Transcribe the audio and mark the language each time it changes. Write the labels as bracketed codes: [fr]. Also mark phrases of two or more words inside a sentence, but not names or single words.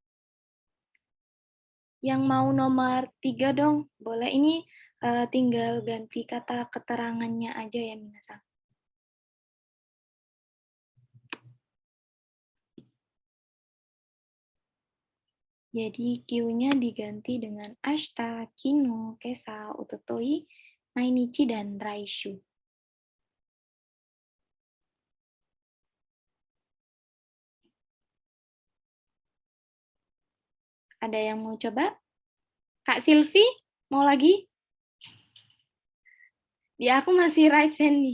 [id] Yang mau nomor 3 dong, boleh. Ini tinggal ganti kata keterangannya aja ya, Minasang. Jadi Q-nya diganti dengan [ja] 明日、昨日、今朝、一昨日、毎日, [id] dan raishu. Ada yang mau coba? Kak Silvi, mau lagi? Ya, aku masih [en] raise hand [id] nih.